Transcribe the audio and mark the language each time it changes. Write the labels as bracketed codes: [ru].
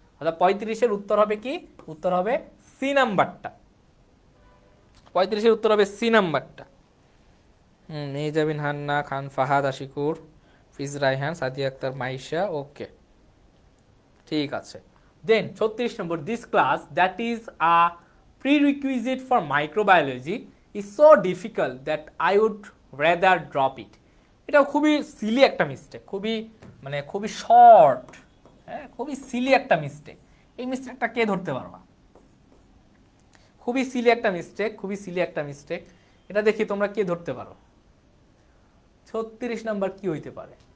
[bn] অর্থাৎ 35-এর উত্তর হবে কি? উত্তর হবে সি নাম্বারটা। 35-এর উত্তর হবে সি নাম্বারটা। মেহজাবিন হান্না, খান ফাহাদ, আশিকুর, ফিজ রায়হান, সাদিয়া আক্তার, মাইশা, ওকে ঠিক আছে। [en] Then 36 নম্বর, this class that is a prerequisite for microbiology is so difficult that I would rather drop it. [bn] এটাও খুবই সিলি একটা মিস্টেক, খুবই শর্ট, হ্যাঁ খুবই সিলি একটা মিস্টেক। এই মিস্টেকটা কে ধরতে পারবা? খুবই সিলি একটা মিস্টেক। এটা দেখি তোমরা কে ধরতে পারো। 36 নাম্বার কি হইতে পারে?